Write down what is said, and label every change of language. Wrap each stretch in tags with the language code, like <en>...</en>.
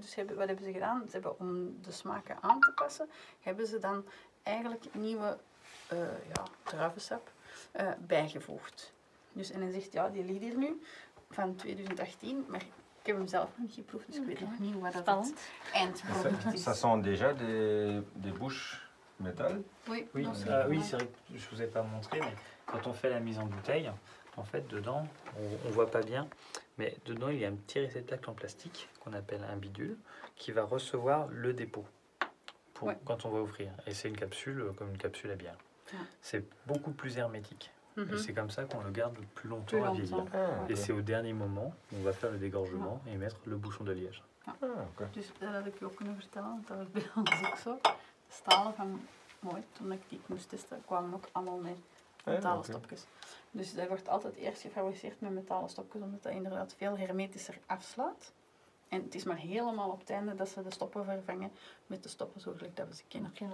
<nl>Dus wat hebben ze gedaan? Ze hebben, om de smaken aan te passen, hebben ze dan eigenlijk nieuwe druivensap bijgevoegd. Dus, en hij zegt, ja, die ligt hier nu van 2018, maar ik heb hem zelf nog niet geproefd, dus ik weet nog niet wat dat het eindproduct is.</nl> <fr>Ça sent déjà des bouches métal? Oui, oui, c'est vrai que je vous ai pas montré, mais quand on fait la mise en bouteille, en fait, dedans, on voit pas bien, mais dedans, il y a un petit réceptacle en plastique qu'on appelle un bidule qui va recevoir le dépôt quand on va ouvrir. Et c'est une capsule comme une capsule à bière. C'est beaucoup plus hermétique. Et c'est comme ça qu'on le garde plus longtemps à vieillir. Et c'est au dernier moment où on va faire le dégorgement et mettre le bouchon de liège.</fr> <nl>Dus dat had ik je ook kunnen vertellen, want dat was bij ons ook zo. De stalen van, toen ik die moest testen, kwamen ook allemaal met metalen stopjes. Dus dat wordt altijd eerst gefabriceerd met metalen stopjes, omdat dat inderdaad veel hermetischer afslaat. En het is maar helemaal op het einde dat ze de stoppen vervangen met de stoppen zoals dat we ze kennen.</nl>